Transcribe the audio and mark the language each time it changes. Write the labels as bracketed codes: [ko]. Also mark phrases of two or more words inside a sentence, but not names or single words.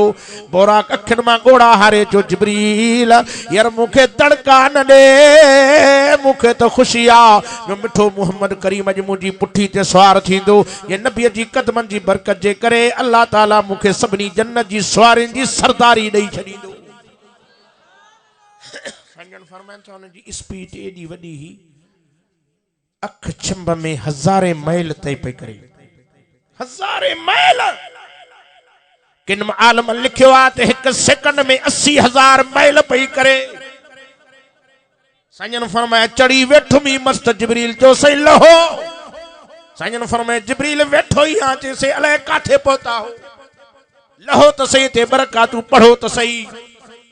[sd] बोराक अखियुनि मां ॻोड़ा हारे चयो जिब्रील यार मूंखे दड़का न ॾे, मूंखे त ख़ुशी आहे जो मिठो मुहम्मद करीम अॼु मुंहिंजी पुठी ते सवार थींदो। ये नबीअ जी क़दमनि जी बरकत जे करे अल्लाह ताला मूंखे सभिनी जन्नत जी सवारियुनि जी सरदारी ॾेई छॾींदो। फरमाइनि था हुन जी स्पीड एॾी वॾी ही, अख छिंब में 1000 मैल तय पे करे। 1000 मैल किन आलम लिखियो आ त 1 सेकंड में 80,000 मैल पई करे। साईं फरमाया चढ़ी वेठो मी मस्त जिब्रील जो सही लहो। साईं फरमाया जिब्रील वेठो ही आ जे से अलाए काथे पहुता हो। लहो त सही ते बरकातू पढ़ो त सही।